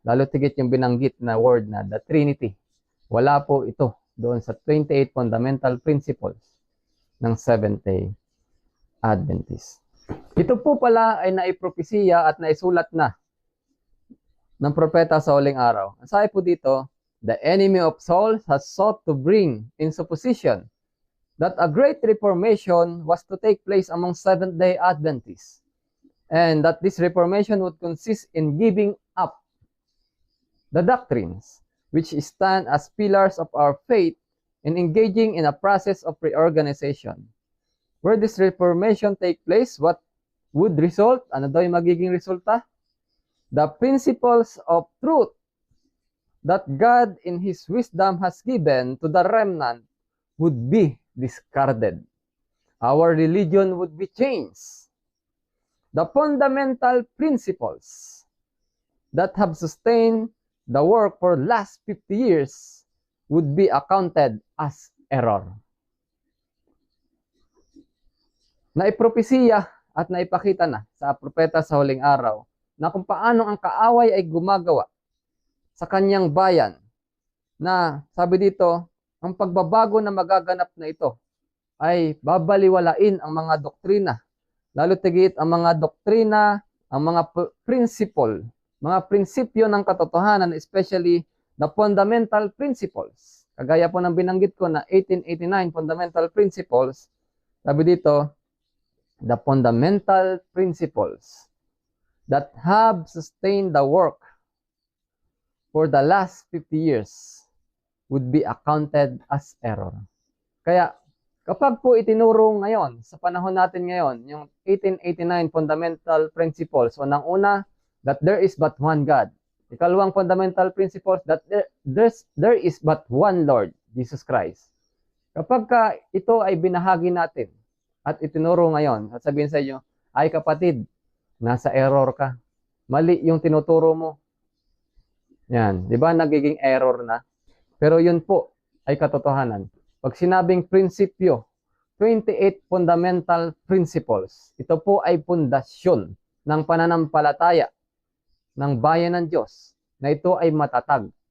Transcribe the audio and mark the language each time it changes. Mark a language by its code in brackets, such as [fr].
[tl] Lalo tigit yung binanggit na word na the Trinity. Wala po ito doon sa 28 fundamental principles ng Seventh-day Adventist. Ito po pala ay naipropesiya at naisulat na ng propeta sa huling araw. Ang sabi po dito, [en] the enemy of souls has sought to bring into position that a great reformation was to take place among Seventh-day Adventists, and that this reformation would consist in giving up the doctrines which stand as pillars of our faith and engaging in a process of reorganization. Where this reformation take place, what would result? [tl] Ano daw yung magiging resulta? [en] The principles of truth that God in His wisdom has given to the remnant would be discarded. Our religion would be changed. The fundamental principles that have sustained the work for last 50 years would be accounted as error. [tl] Naipropesiya at naipakita na sa propeta sa huling araw na kung paano ang kaaway ay gumagawa sa kanyang bayan, na sabi dito, ang pagbabago na magaganap na ito ay babaliwalain ang mga doktrina, lalo tigit ang mga doktrina, ang mga principle, mga prinsipyo ng katotohanan, [en] especially the fundamental principles. [tl] Kagaya po ng binanggit ko na 1889 fundamental principles, sabi dito, [en] the fundamental principles that have sustained the work for the last 50 years would be accounted as error. [tl] Kaya, kapag po itinuro ngayon, sa panahon natin ngayon, yung 1889 fundamental principles, o nang una, [en] that there is but one God. [tl] Ikalawang fundamental principles, [en] that there is but one Lord, Jesus Christ. [tl] Kapag ito ay binahagi natin at itinuro ngayon, at sabihin sa inyo, ay kapatid, nasa error ka. Mali yung tinuturo mo. Yan, di ba nagiging error na? Pero yun po ay katotohanan. Pag sinabing prinsipyo, 28 fundamental principles, ito po ay pundasyon ng pananampalataya ng bayan ng Diyos na ito ay matatag.